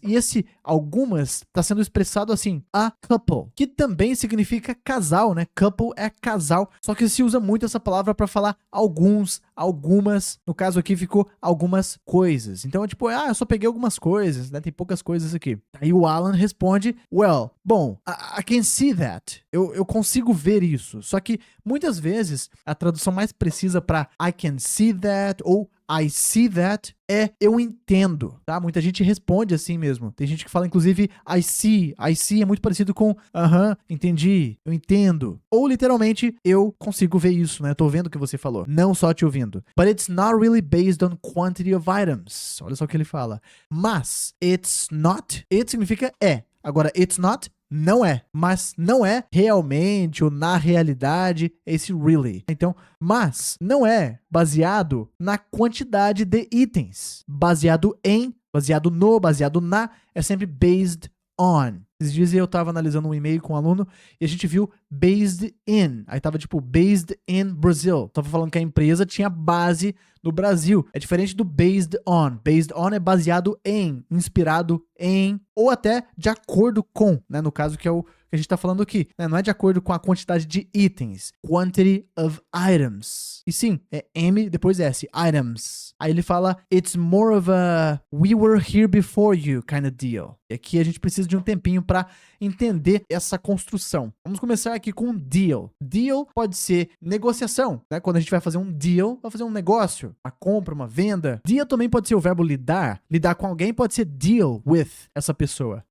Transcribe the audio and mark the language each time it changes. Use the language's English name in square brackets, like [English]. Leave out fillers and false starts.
[Portuguese] E esse algumas está sendo expressado assim, [English] a couple, [Portuguese] que também significa casal, né? Couple é casal, só que se usa muito essa palavra para falar alguns, algumas. No caso aqui ficou algumas coisas. Então é tipo, eu só peguei algumas coisas, né? Tem poucas coisas aqui. Aí o Alan responde, well, bom, [English] I can see that. [Portuguese] Eu consigo ver isso. Só que muitas vezes a tradução mais precisa para [English] I can see that [Portuguese] ou [English] I see that [Portuguese] é eu entendo, tá? Muita gente responde assim mesmo. Tem gente que fala, inclusive, [English] I see [Portuguese] é muito parecido com entendi, eu entendo. Ou, literalmente, eu consigo ver isso, né? Eu tô vendo o que você falou, não só te ouvindo. [English] But it's not really based on quantity of items. [Portuguese] Olha só o que ele fala. Mas, [English] it's not, [Portuguese] it significa é. Agora, [English] it's not, [Portuguese] não é, mas não é realmente ou na realidade esse really. Então, mas não é baseado na quantidade de itens. Baseado em, baseado no, baseado na, é sempre [English] based on. [Portuguese] Esses dias eu tava analisando um e-mail com um aluno e a gente viu [English] based in. [Portuguese] Aí tava tipo [English] based in Brazil. [Portuguese] Tava falando que a empresa tinha base no Brasil. É diferente do [English] based on. Based on [Portuguese] é baseado em, inspirado em, ou até de acordo com, né? No caso que é o que a gente tá falando aqui, né? Não é de acordo com a quantidade de itens. [English] Quantity of items. [Portuguese] E sim, é M, depois S. Items. Aí ele fala, [English] it's more of a we were here before you kind of deal. [Portuguese] E aqui a gente precisa de um tempinho para entender essa construção. Vamos começar aqui com deal. Deal pode ser negociação, né? Quando a gente vai fazer um deal, vai fazer um negócio, uma compra, uma venda. Deal também pode ser o verbo lidar. Lidar com alguém pode ser [English] deal with [Portuguese] essa pessoa.